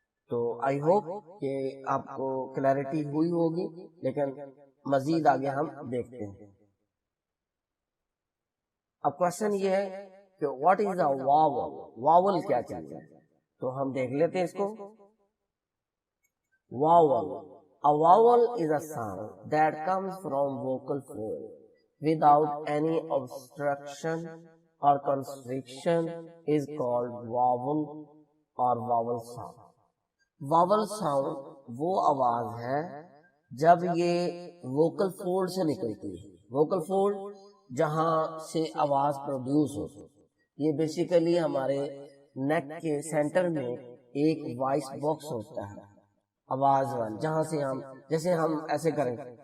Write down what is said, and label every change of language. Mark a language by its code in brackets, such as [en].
[ur] تو [en] I hope [ur] کہ آپ کو کلیئرٹی ہوئی ہوگی، لیکن مزید آگے ہم دیکھتے ہیں. اب کوشچن یہ ہے کہ [en] What is a vowel. [ur] واول کیا چیز ہے؟ تو ہم دیکھ لیتے ہیں اس کو. واول. [en] A vowel is a sound that comes from vocal fold without any obstruction or constriction is called vowel or vowel sound. [ur] Vowel sound وہ آواز ہے جب یہ ووکل فولڈ سے نکلتی ہے. ووکل فولڈ جہاں سے آواز پروڈیوس ہوتی ہے، یہ بیسیکلی ہمارے نیک کے سینٹر میں ایک وائس باکس ہوتا ہے آواز والا، جہاں سے ہم جیسے ہم ایسے کریں.